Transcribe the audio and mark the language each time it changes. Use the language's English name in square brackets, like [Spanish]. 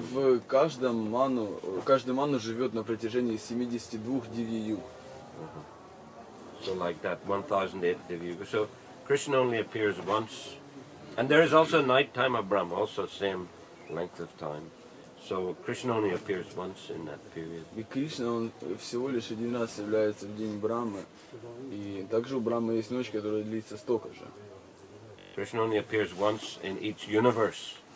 [Russian] в каждый ману живет на протяжении 72 дивья-юг. [English] so like that, 1008 Divya Yuga. So Krishna only appears once. And there is also nighttime of Brahma, also same length of time. So Krishna only appears once in that period. [Russian] И Кришна, он всего лишь один раз является в день Брамы. И также у Брамы есть ночь, которая длится столько же. [English] Krishna only appears once in each universe.